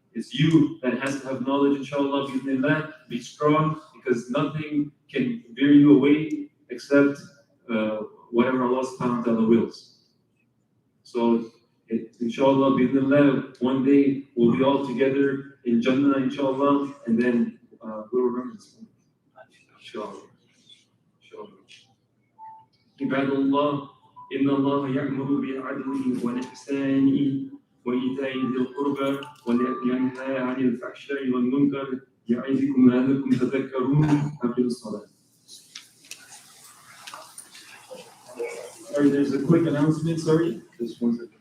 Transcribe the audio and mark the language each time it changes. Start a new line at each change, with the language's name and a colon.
English: It's you that has to have knowledge, inshallah, bismillah. Be strong, because nothing can veer you away except whatever Allah subhanahu wa ta'ala wills. So, inshallah, bismillah, one day we'll be all together in Jannah, inshallah, and then we'll remember this one. Inshallah.
Arabic: عباد الله إن الله يأمر بالعدل والإحسان وإيتاء ذي القربى وينهى عن الفحشاء والمنكر يعظكم لعلكم تذكرون. أقيموا الصلاة.
English: Sorry, there's a quick announcement. Sorry, this one's